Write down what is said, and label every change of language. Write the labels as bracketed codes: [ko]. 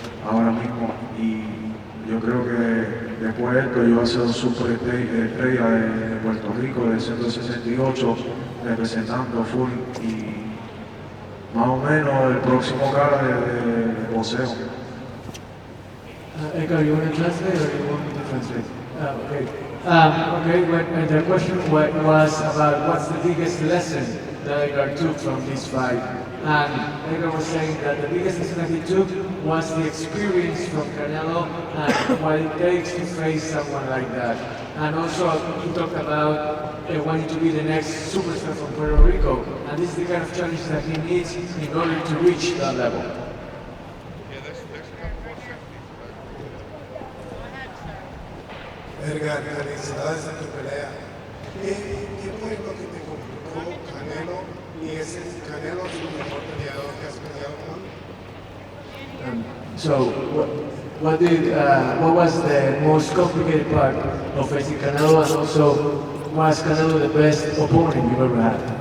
[es] ahora mismo, y yo creo que después de esto yo voy a ser un super estrella de Puerto Rico de 168 representando full y más o menos el próximo cara de boxeo. [en] Edgar, you want to translate or you want me to translate? Okay, the question was about what's the biggest lesson that Edgar took from this fight. And Edgar was saying that the biggest lesson that he took was the experience from Canelo and what it takes to face someone like that. And also he talked about wanting to be the next superstar from Puerto Rico. And this is the kind of challenge that he needs in order to reach that level. [es] Edgar, felicidades en tu pelea. ¿Qué fue lo que te complicó Canelo? ¿Y ese Canelo es el mejor peleador que has peleado con? [en] So, what was the most complicated part of facing Canelo, and also was Canelo the best opponent you've ever had?